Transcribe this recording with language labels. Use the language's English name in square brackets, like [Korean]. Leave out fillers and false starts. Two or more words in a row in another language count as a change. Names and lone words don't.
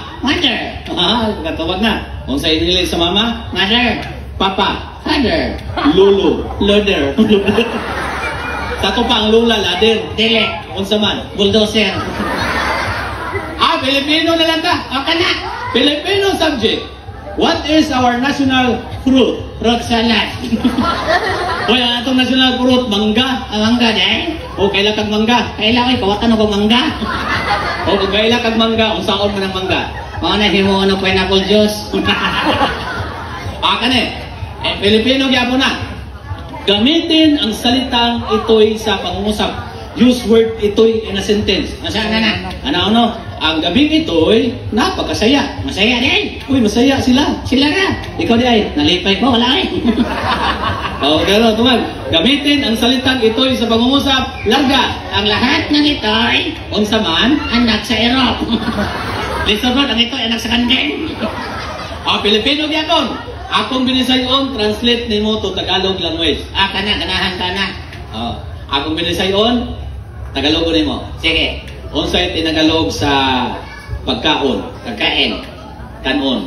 [Cebuano] Mother. Magkatubag na. Unsay in English sa mama? [English] Mother. Papa. Father. Lulu. Loader. [Cebuano] Sato pa ang lula, ladder. Dili. Unsa man? Bulldozer. Filipino na lang ka. Na. [English] Filipino subject. What is our national fruit? Fruit salad. [Cebuano] Oy, atong [English] national fruit, [Cebuano] mangga. Mangga, dahil? O kaila kag mangga. Kaila ko, kawatan ako mangga. O kung kaila kag mangga, unsaon mo ng mangga? Mga na himo ng [English] pineapple juice. [Cebuano] Kani, Pilipino gyapon na. [Filipino] Gamitin ang salitang ito'y sa pangungusap. [English] Use word ito'y in a sentence. [Cebuano] Masaya na na. [Filipino] Ano? Ang gabing ito'y napakasaya. Masaya din. Uy, masaya sila. Sila na. [Cebuano] Ikaw di ay, Nalipay ko, wala eh. [Filipino] O, pero tumag, gamitin ang salitang ito'y sa pangungusap. [Cebuano] Larga. [Filipino] Ang lahat ng ito'y [Cebuano] Unsa man. anak sa Europe. Listen mo, [Filipino] Ang ito'y anak sa Kandeng. [Cebuano] Pilipino gyapon. Akong binisayon, translate nimo to Tagalog language. Ganahan ka na. Akong binisayon, Tagalog nimo. Sige. Unsay tinagalog sa pagkaon? [Filipino] Kakain. [Cebuano] Kanon,